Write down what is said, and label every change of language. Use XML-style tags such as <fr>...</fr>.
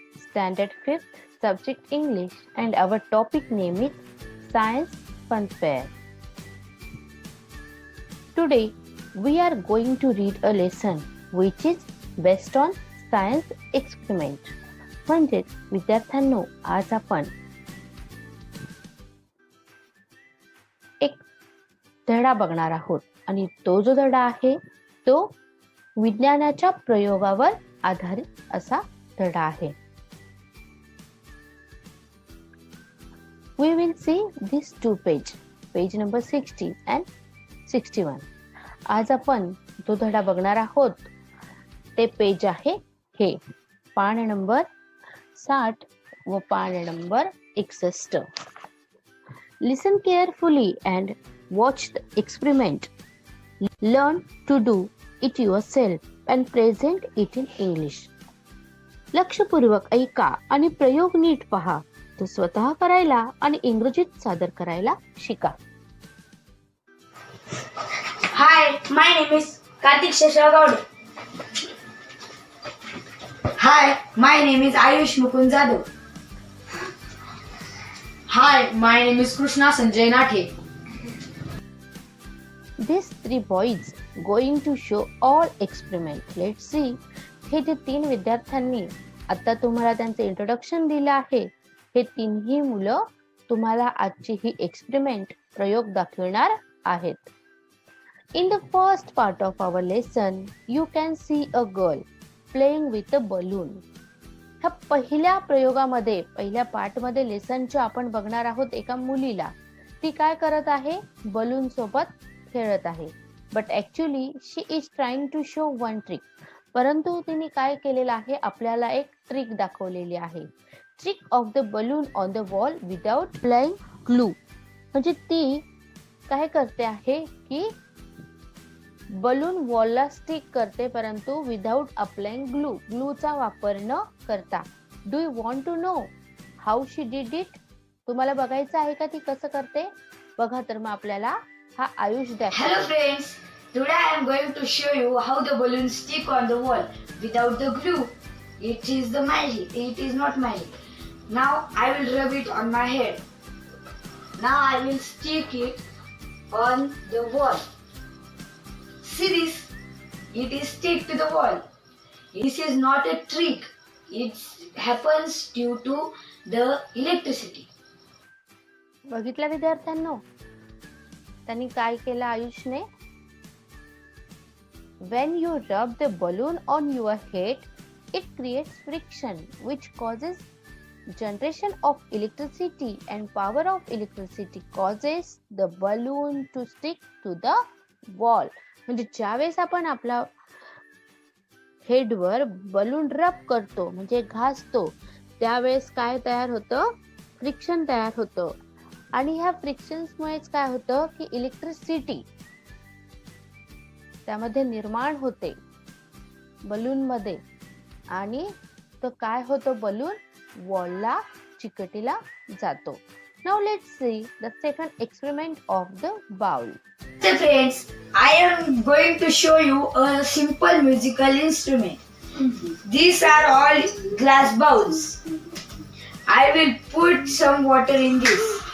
<en>Standard 5th, subject English, and our topic name is Science Fun Fair. Today, we are going to read a lesson which is based on science experiment.</en> <mr>म्हणजेच विद्यार्थ्यांनो, आज आपण एक धडा बघणार आहोत आणि तो जो धडा आहे तो विज्ञानाच्या प्रयोगावर आधारित असा धडा आहे.</mr> <en>We will see these two page number 60 and 61.</en> <mr>आज आपण जो धडा बघणार आहोत ते पेज आहे हे पान नंबर 60 व पान number 61.</mr> <en>Listen carefully and watch the experiment. Learn to do it yourself and present it in English.</en> <mr>लक्षपूर्वक ऐका आणि प्रयोग नीट पहा. तो स्वतः करायला आणि इंग्रजीत सादर करायला शिका.</mr> <en>Hi, my name is Karthik Sheshagowde. Hi, my name is Ayush Mukund Jadhav. Hi, my name is Krishna Sanjay Nathe. These three boys going to show all experiment. Let's see.</en> <mr>हे जे तीन विद्यार्थ्यांनी आता तुम्हाला त्यांचे इंट्रोडक्शन दिलं आहे, हे तीनही मुलं तुम्हाला आजची ही एक्सपेरिमेंट प्रयोग दाखवणार आहेत.</mr> <en>In the first part of our lesson, you can see a girl playing with a balloon.</en> <mr>ह्या पहिल्या प्रयोगामध्ये, पहिल्या पार्टमध्ये लेसनच्या आपण बघणार आहोत एका मुलीला. ती काय करत आहे? बलून सोबत खेळत आहे.</mr> <en>But actually she is trying to show one trick.</en> <mr>परंतु तिने काय केलेलं आहे? आपल्याला एक ट्रिक दाखवलेली आहे.</mr> <en>Trick of the balloon on the wall without applying glue.</en> <mr>म्हणजे ती काय करते आहे की बलून वॉलला स्टिक करते, परंतु</mr> <en>without applying glue,</en> <mr>ग्लूचा वापर न करता.</mr> <en>Do you want to know how she did it?</en> <mr>तुम्हाला बघायचं आहे का ती कसं करते? बघा तर मग आपल्याला हा आयुष दाखवतो.</mr> <en>Hello friends, today I am going to show you how the balloons stick on the wall without the glue. It is the magic. It is not magic. Now I will rub it on my head. Now I will stick it on the wall. See this? It is stick to the wall. This is not a trick. It happens due to the electricity.</en> <mr>बघितलं विद्यार्थ्यांनो, त्यांनी काय केलं आयुषने?</mr> <en>When you rub the balloon on your head, it creates friction which causes generation of electricity, and power of electricity causes the balloon to stick to the wall.</en> <mr>म्हणजे ज्यावेळेस आपण आपला हेडवर balloon रब करतो म्हणजे घासतो, त्यावेळेस काय तयार होतं? फ्रिक्शन तयार होतं. आणि ह्या फ्रिक्शन्समुळेच काय होतं की इलेक्ट्रिसिटी त्यामध्ये निर्माण होते बलून मध्ये, आणि तो काय होतं? बलून वॉलला चिकटीला जातो.</mr> <en>Now let's see the second experiment of the bowl. So friends, I am going to show you a simple musical instrument. These are all glass bowls. I will put some water in this.</en>